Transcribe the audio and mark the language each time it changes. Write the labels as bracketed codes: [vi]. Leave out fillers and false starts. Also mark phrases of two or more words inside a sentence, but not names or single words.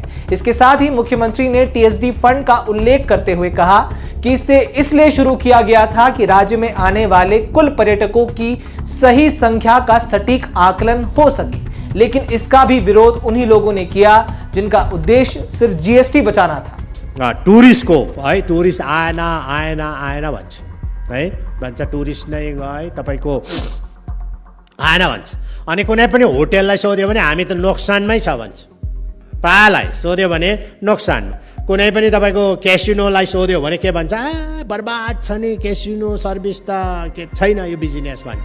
[hi] इसके साथ ही मुख्यमंत्री ने टीएसडी फंड का उल्लेख करते हुए कहा कि इसे इसलिए शुरू किया गया था कि राज्य में आने वाले कुल पर्यटकों की सही संख्या का सटीक आकलन हो सके, लेकिन इसका भी विरोध उन्हीं लोगों ने किया जिनका उद्देश्य सिर्फ जीएसटी बचाना था। [ne] टुरिस्टको है, टुरिस्ट आएन भन्छ है, भन्छ टुरिस्ट नै है तपाईको आएन भन्छ। अनि कुनै पनि होटेललाई सोध्यो भने हामी त नोक्सानमै छ भन्छ। प्रायलाई सोध्यो भने नोक्सानमा। कुनै पनि तपाईँको क्यासिनोलाई सोध्यो भने के भन्छ, बर्बाद छ नि [en] casino service [ne] त के छैन यो बिजनेस भन्छ।